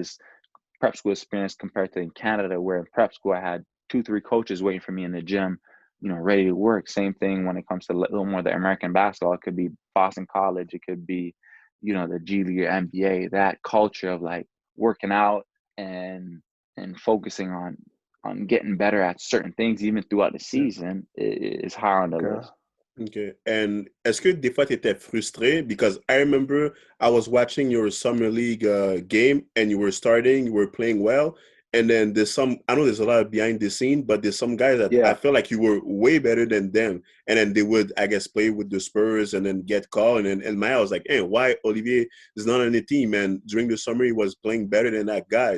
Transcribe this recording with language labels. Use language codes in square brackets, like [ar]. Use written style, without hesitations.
[en] Is prep school experience compared to in Canada, where in prep school I had 2, 3 coaches waiting for me in the gym, ready to work. Same thing when it comes to a little more the American basketball. It could be Boston College, it could be the G League or NBA, that culture of like working out and focusing on getting better at certain things even throughout the season is high on the list. Okay. [fr] And est-ce que des fois tu étais frustré? [en] Because I remember I was watching your summer league game and you were starting, you were playing well. And then I know there's a lot of behind the scene, but there's some guys that I Yeah. felt like you were way better than them. And then they would, I guess, play with the Spurs and then get called. And my, I was like, hey, why Olivier is not on the team? And during the summer, he was playing better than that guy.